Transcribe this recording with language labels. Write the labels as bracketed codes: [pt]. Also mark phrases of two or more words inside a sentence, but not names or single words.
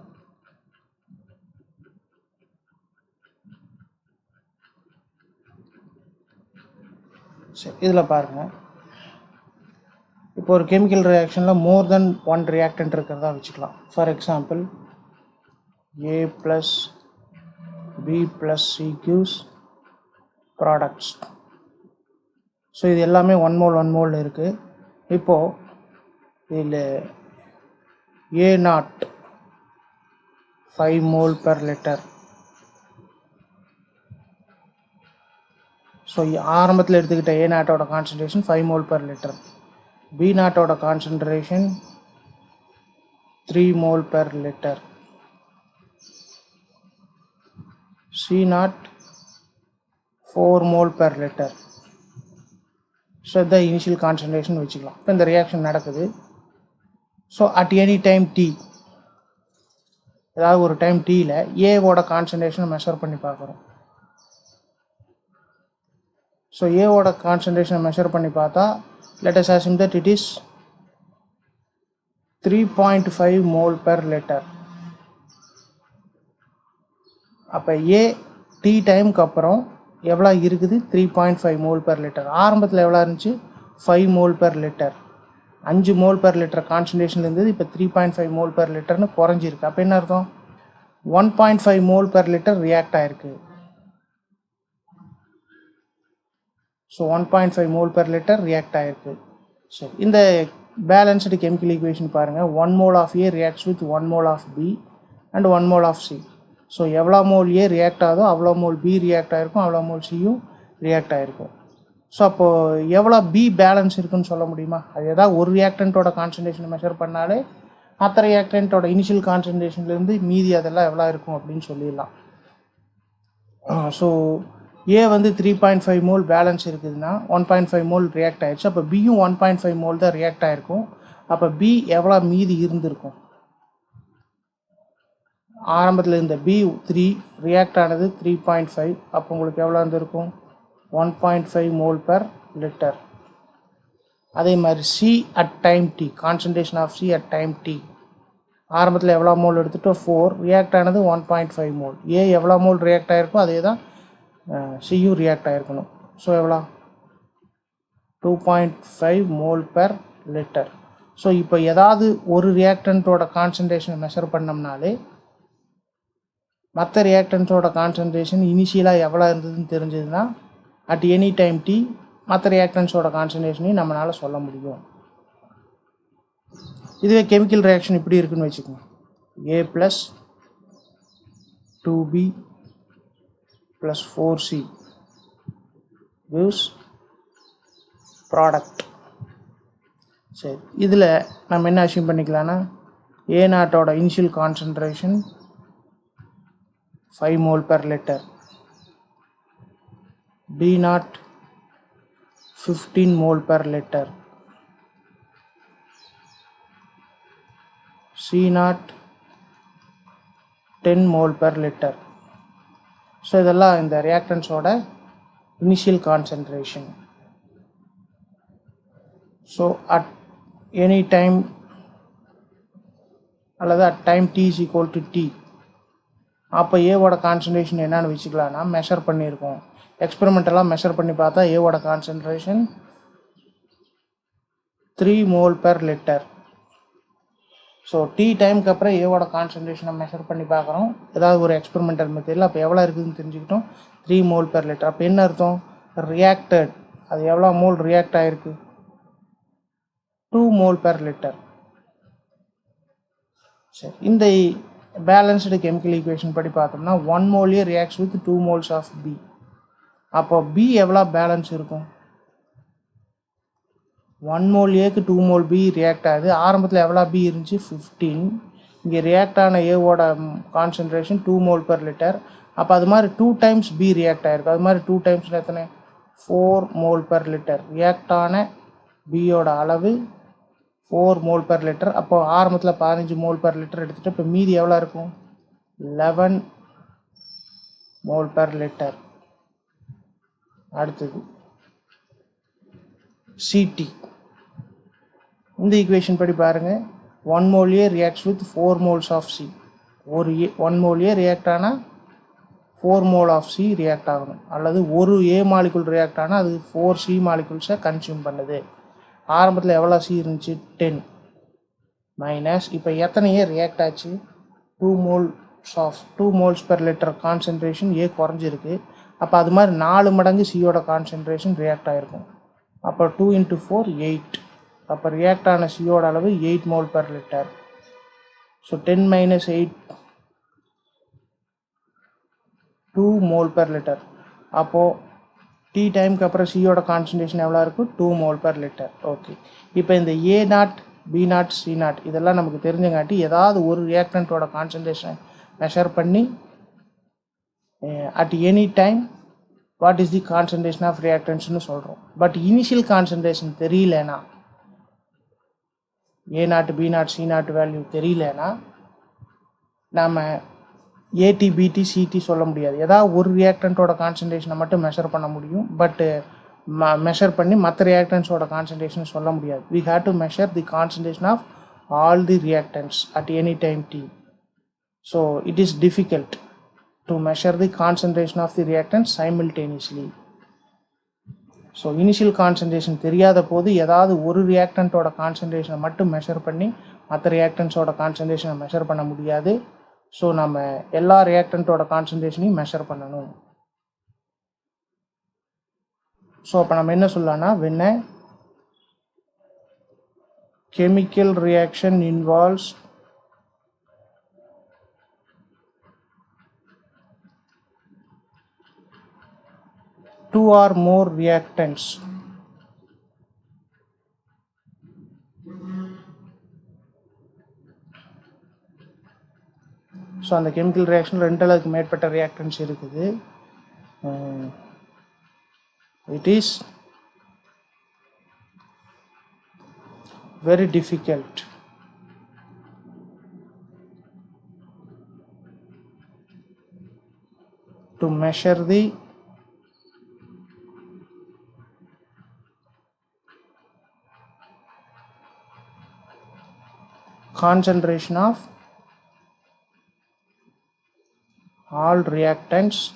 [ta] சரி, இதில் பாருங்கள், இப்போ ஒரு [en] chemical reaction இல் more than one reactant [ta] இருக்கிறதா வச்சுக்கலாம். [en] for example, A + B + C gives products. [ta] ஸோ இது எல்லாமே 1 மோல் இருக்குது. இப்போது இதில் A0 5 [en] mole per liter. [ta] ஸோ ஆரம்பத்தில் எடுத்துக்கிட்ட A0ஓட [en] concentration 5 mole per liter. [ta] B0ஓட [en] concentration 3 mole per liter. C0 4 mole per liter. [ta] ஸோ இதுதான் [en] initial concentration [ta] வச்சுக்கலாம். இப்போ இந்த ரியாக்ஷன் நடக்குது. [en] so at any time t, [ta] ஏதாவது ஒரு [en] time t [ta] ஏவோட [en] concentration measure [ta] பண்ணி பார்க்குறோம். ஸோ ஏவோட [en] concentration measure [ta] பண்ணி பார்த்தா [en] let us assume that it is 3.5 mole per liter. [ta] அப்போ ஏ டி டைமுக்கு அப்புறம் எவ்வளோ இருக்குது? [en] 3.5 mole per liter. [ta] ஆரம்பத்தில் எவ்வளோ இருந்துச்சு? 5 [en] mole per liter. [ta] 5 [en] mole per liter concentration [ta] இருந்தது. இப்போ 3.5 [en] mole per literன்னு [ta] குறைஞ்சிருக்கு. அப்போ என்ன அர்த்தம்? 1.5 [en] mole per liter react [ta] ஆயிருக்கு. [en] so 1.5 mole per liter react [ta] ஆயிருக்கு. சரி, இந்த [en] balanced chemical equation [ta] பாருங்கள். [en] 1 mole of A reacts with 1 mole of B and 1 mole of C. [ta] ஸோ எவ்வளோ மோல் ஏ ரியாக்ட் ஆகுதோ அவ்வளோ மோல் பி ரியாக்ட் ஆகிருக்கும், அவ்வளோ மோல் சியும் ரியாக்ட் ஆகிருக்கும். ஸோ அப்போது எவ்வளோ பி பேலன்ஸ் இருக்குன்னு சொல்ல முடியுமா? அது ஏதாவது ஒரு [en] reactant concentration measure [ta] பண்ணாலே மற்ற [en] reactant initial concentration [ta] மீதி அதெல்லாம் எவ்வளோ இருக்கும் அப்படின்னு சொல்லிடலாம். ஸோ ஏ வந்து 3.5 [en] mole balance [ta] இருக்குதுன்னா 1.5 [en] mole react [ta] ஆகிடுச்சு. அப்போ பியும் 1.5 mole தான் ரியாக்ட் ஆகிருக்கும். அப்போ பி எவ்வளோ மீதி இருந்திருக்கும்? ஆரம்பத்தில் இந்த பி 3 ரியாக்ட் ஆனது 3.5. அப்போ உங்களுக்கு எவ்வளோ இருந்திருக்கும்? [en] 1.5 mole per liter. [ta] அதே மாதிரி [en] C at time t, concentration of C at time t, [ta] ஆரம்பத்தில் எவ்வளோ மோல் எடுத்துகிட்டோ 4, ரியாக்ட் ஆனது 1.5 mole. ஏ எவ்வளோ மோல் ரியாக்ட் ஆகிருக்கும் அதே தான் சியும் ரியாக்ட் ஆகிருக்கணும். ஸோ எவ்வளோ? 2.5 [en] mole per liter. [ta] ஸோ இப்போ ஏதாவது ஒரு [en] reactant concentration measure [ta] பண்ணோம்னாலே மற்ற [en] reactants concentration initial [ta] எவ்வளோ இருந்ததுன்னு தெரிஞ்சதுன்னா [en] at any time t [ta] மற்ற [en] reactants concentration [ta] நம்மளால் சொல்ல முடியும். இதுவே [en] chemical reaction [ta] இப்படி இருக்குன்னு வச்சுக்கோங்க. [en] A plus 2b plus 4c gives product. [ta] சரி, இதில் நம்ம என்ன அசியூம் பண்ணிக்கலாம்னா [en] A naught initial concentration 5 mole per liter, B naught 15 mole per liter, C naught 10 mole per liter. [ta] ஸோ இதெல்லாம் இந்த [en] reactants initial concentration. so at any time [ta] அல்லது [en] at time t is equal to t, [ta] அப்போ ஏவோட கான்சன்ட்ரேஷன் என்னன்னு வச்சுக்கலாம்னா மெஷர் பண்ணியிருக்கோம். எக்ஸ்பெரிமெண்டெல்லாம் மெஷர் பண்ணி பார்த்தா ஏவோட [en] concentration 3 mole per liter. so t time [ta] அப்புறம் ஏவோட கான்சன்ட்ரேஷனை மெஷர் பண்ணி பார்க்குறோம் ஏதாவது ஒரு [en] experimental method. [ta] அப்போ எவ்வளோ இருக்குதுன்னு தெரிஞ்சுக்கிட்டோம், 3 [en] mole per liter. [ta] அப்போ என்ன அர்த்தம்? ரியாக்டட், அது எவ்வளோ மோல் ரியாக்ட் ஆகிருக்கு? [en] 2 mole per liter. [ta] சரி, இந்த [en] balanced chemical equation [ta] படி பார்த்தோம்னா [en] 1 mole A reacts with 2 moles of B. [ta] அப்போ பி எவ்வளோ பேலன்ஸ் இருக்கும்? 1 mole ஏக்கு 2 mole பி ரியாக்ட் ஆகுது. ஆரம்பத்தில் எவ்வளோ பி இருந்துச்சு? 15. இங்கே ரியாக்ட் ஆன ஏவோட கான்சன்ட்ரேஷன் 2 [en] mole per liter. [ta] அப்போ அது மாதிரி 2 times பி ரியாக்ட் ஆகிருக்கு. அது மாதிரி 2 times எத்தனை? [en] 4 mole per liter. [ta] ரியாக்ட் ஆன பியோட அளவு 4 [en] mole per liter. [ta] அப்போ ஆரம்பத்தில் 15 [en] mole per liter [ta] எடுத்துகிட்டு இப்போ மீதி எவ்வளோ இருக்கும்? [en] 11 mole per liter. [ta] அடுத்தது சிடி. இந்த ஈக்குவேஷன் படி பாருங்கள், [en] 1 mole A reacts with 4 moles of C. [ta] ஒரு [en] 1 mole A react [ta] ஆனால் [en] 4 mole of C react [ta] ஆகணும். அல்லது ஒரு ஏ மாலிகுல் ரியாக்ட் ஆனால் அது 4 சி [en] molecules consume [ta] பண்ணுது. ஆரம்பத்தில் எவ்வளோ சி இருந்துச்சு? 10 மைனஸ் இப்போ எத்தனை ஏ ரியாக்ட் ஆச்சு? [en] 2 moles per liter concentration [ta] ஏ குறைஞ்சிருக்கு. அப்போ அது மாதிரி 4 மடங்கு சியோட கான்சன்ட்ரேஷன் ரியாக்ட் ஆகிருக்கும். அப்போ 2 × 4 8. அப்போ ரியாக்ட் ஆன சியோட அளவு 8 [en] mole per liter. [ta] ஸோ 10 - 8 2 [en] mole per liter. [ta] அப்போது டி டைமுக்கு அப்புறம் சியோட கான்சன்ட்ரேஷன் எவ்வளோ இருக்கும்? [en] 2 mole per liter. [ta] ஓகே, இப்போ இந்த ஏ நாட், பி நாட், சி நாட் இதெல்லாம் நமக்கு தெரிஞ்சங்காட்டி ஏதாவது ஒரு [en] reactant concentration measure [ta] பண்ணி [en] at any time what is the concentration of reactants [ta] சொல்கிறோம். [en] but initial concentration [ta] தெரியலனா, A0 B0 C0 வேல்யூ தெரியலனா நாம் ஏடி பிடி சிடி சொல்ல முடியாது. ஏதாவது ஒரு ரியாக்டண்ட்டோட கான்சன்ட்ரேஷனை மட்டும் மெஷர் பண்ண முடியும். பட்டு மெஷர் பண்ணி மற்ற [en] reactants concentration [ta] சொல்ல முடியாது. [en] we have to measure the concentration of all the reactants at any time t. So it is difficult to measure the concentration of the reactants simultaneously. so initial concentration [ta] தெரியாத போது ஏதாவது ஒரு [en] reactant concentration [ta] மட்டும் மெஷர் பண்ணி மற்ற [en] reactants concentration measure [ta] பண்ண முடியாது. ஸோ நம்ம எல்லா [en] reactant concentration measure [ta] பண்ணணும். ஸோ அப்போ நம்ம என்ன சொல்லலாம்னா, [en] when a chemical reaction involves two or more reactants, [ta] ஸோ அந்த [en] chemical reaction [ta] 2 அளவுக்கு மேற்பட்ட ரியாக்டன்ஸ் இருக்குது. [en] it is very difficult to measure the concentration of all reactants